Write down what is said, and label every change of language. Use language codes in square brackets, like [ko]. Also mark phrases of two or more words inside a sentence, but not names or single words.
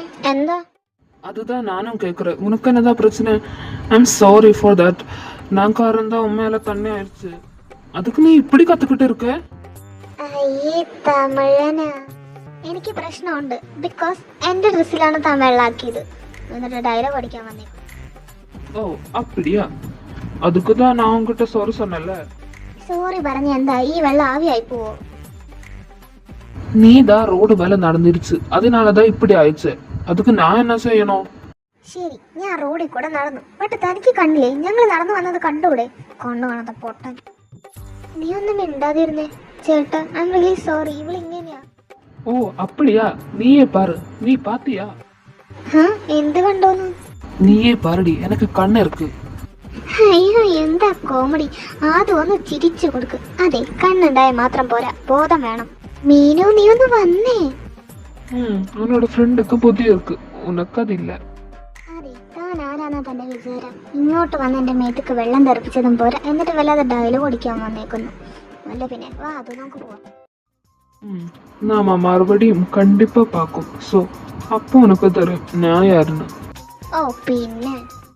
[ml] എന്താ? [ta] அதுதான் நானும் கேட்குறேன். உனக்கு என்னதான் பிரச்சனை? [en] I'm sorry for that. [ta] நான் காரணம் தான் உண்மையில தண்ணி ஆயிடுச்சு. அதுக்கு நீ இப்படி கத்துக்கிட்டு இருக்க? [ml] അയ്യേ തമിഴനാ. എനിക്ക് പ്രശ്നമുണ്ട്. ബിക്കോസ് എൻ്റെ ഡ്രസ്സിലാണ് തമിഴിലാക്കിയത്. എന്നിട്ട് ഡയലോഗ് പഠിക്കാൻ വന്നേ. [ta] ஓ அப்படியா? அதுக்கு தான் நான் உங்ககிட்ட சாரி சொன்னேன்ல. [ml] സോറി പറഞ്ഞ എന്താ? ഈ വെള്ളം ആവിയായി പോവോ? [ta] நீ தான் ரோடு வேலை நடந்துருச்சு, அதனால தான் இப்படி ஆயிடுச்சு. அதுக்கு நான் என்ன செய்யணும்? [ml] ശരി, ഞാൻ റോഡിൽ കൂടെ നടന്നു. ബട്ട് തനിക്ക് കണ്ടില്ലേ? ഞങ്ങൾ നടന്നു വന്നത് കണ്ടൂടെ? കണ്ണു കാണാത്ത പൊട്ടൻ. നീ ഒന്നും മിണ്ടാതിരുന്നേ. ചേട്ടാ, [en] I am really sorry. [ml] ഇവളിങ്ങനെയാ. [ta] ഓ அப்படியா? നീയേ பாரு. നീ பாத்தியா? [ml] എന്ത് കണ്ടോന്നു? നീയേ പാരടി, എനിക്ക് കണ്ണ് ഇருக்கு. അയ്യോ, എന്താ കോമഡി. ആദ്യം ഒന്ന് ചിരിച്ചു കൊടുക്ക്. അതെ, കണ്ണുണ്ടായ മാത്രം പോരാ, ബോധം വേണം. മീനു, നീ ഒന്ന് വന്നേ. [ta] உன்னோட ஃப்ரெண்டுக்கு புத்தி இருக்கு, உனக்கு அது இல்ல. [ml] അതെ, താൻ ആരാന്നാ തന്റെ വിചാരം? ഇങ്ങോട്ട് വന്ന് എന്റെ മേത്തേക്ക് വെള്ളം തെറിപ്പിച്ചതും പോരാ, എന്നിട്ട് വല്ലാതെ ഡയലോഗ് അടിക്കാൻ വന്നേക്കുന്നു. അല്ല പിന്നെ വാ, അത് നമുക്ക് പോവാം. [ta] நாம மறுபடியும் கண்டிப்பா பார்க்கும். ஸோ அப்போ உனக்கு தெரியும் நான் யாருன்னு. [ml] ഓ പിന്നെ